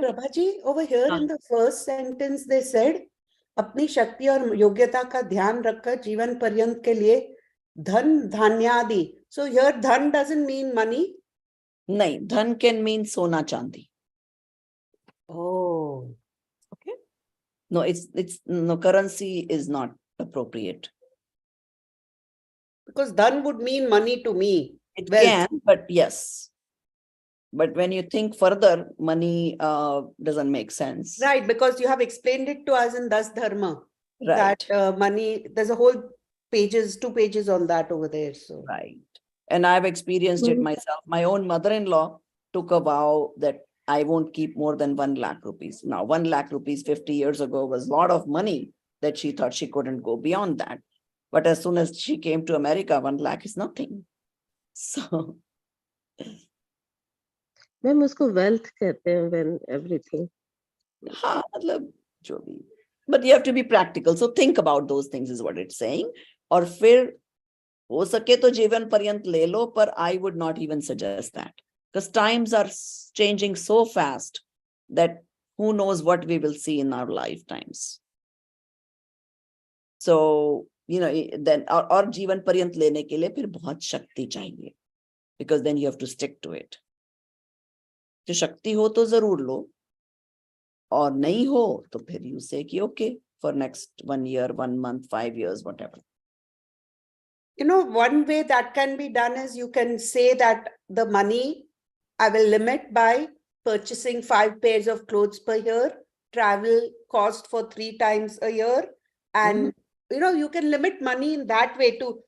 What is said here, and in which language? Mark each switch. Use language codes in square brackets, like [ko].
[hi] Prabha ji, [en] over here in the first sentence they said [hi] अपनी शक्ति और योग्यता का ध्यान रखकर जीवन पर्यंत के लिए धन, धान्यादि। [en] So here dhan doesn't mean money? [hi] नहीं, धन [en] can mean [hi] सोना चांदी। [en] Oh, No, no, currency is not appropriate. Because dhan would mean money to me. It Wealth. can, but yes. But when you think further, money doesn't make sense. Right, because you have explained it to us in Das Dharma. Right. That money, there's a whole 2 pages on that over there. So Right. And I've experienced it myself. My own mother-in-law took a vow that I won't keep more than 1 lakh rupees. Now, 1 lakh rupees 50 years ago was a lot of money that she thought she couldn't go beyond that. But as soon as she came to America, 1 lakh is nothing. So. [hi] Ma'am उसको wealth कहते हैं [en] when everything. [hi] हाँ, मतलब जो भी. [en] But you have to be practical. So think about those things is what it's saying. [hi] और फिर हो सके तो जीवन पर्यंत ले लो, पर [en] I would not even suggest that. Because times are changing so fast that who knows what we will see in our lifetimes. So, you know, then [hi] और जीवन पर्यंत लेने के लिए फिर बहुत शक्ति चाहिए. [en] Because then you have to stick to it. [hi] जो शक्ति हो तो जरूर लो, और नहीं हो तो फिर [en] you say [hi] कि [en] okay, for next 1 year, 1 month, 5 years, whatever. you know, one way that can be done is you can say that the money I will limit by purchasing 5 pairs of clothes per year, travel cost for 3 times a year, and you know, you can limit money in that way too.